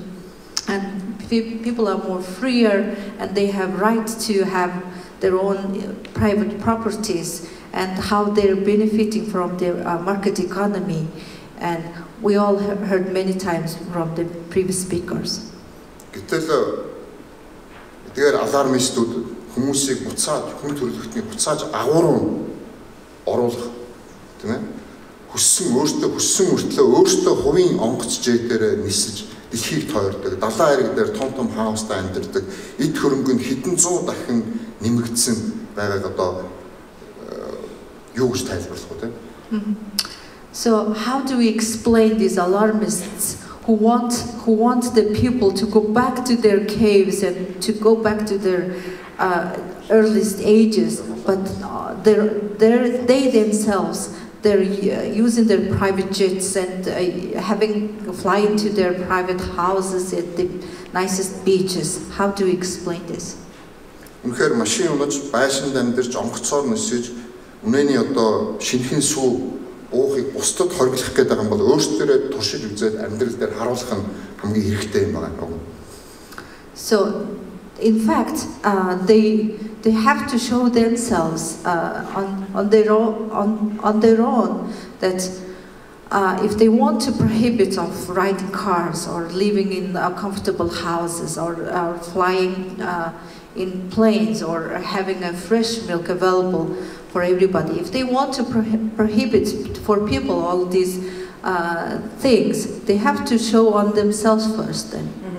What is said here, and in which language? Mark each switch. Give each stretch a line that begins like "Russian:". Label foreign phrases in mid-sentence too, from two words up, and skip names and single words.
English: And people are more freer and they have right to have their own private properties and how they're benefiting from the market economy. And we all heard many times from the previous speakers.
Mongolian: Гэтэл тэгээд алармистууд хүмүүсийг буцаад хүн төрөлхтний буцааж агууруу оруулах тийм ээ хүссэн мөртлөө өөртөө хувийн онгоц жээтээр нисэж дэлхийг тойрдог, далайн аяг дээр том хаустай амьдардаг, эд хөрөнгө нь хэдэн зуун дахин нэмэгдсэн байгааг одоо юу гэж тайлбарлах вэ?
English: So how do we explain these alarmists who want the people to go back to their caves and to go back to their earliest ages, but they themselves they're using their private jets and flying to their private houses at the nicest beaches. How do we explain this?
Mongolian: Үнэхээр машин унаж байшинд амьдарч онгоцоор нисэж үнэний одоо шинхэн сүү уухыг бусдад хоригдлох гэдэг юм бол өөрсдөө туршиж үзээд амьдрал дээр харуулах нь хамгийн хэрэгтэй юм байна.
English: So in fact they have to show themselves on their own that if they want to prohibit of riding cars or living in comfortable houses or flying in planes or having a fresh milk available for everybody, if they want to prohibit for people all these things, they have to show on themselves first then.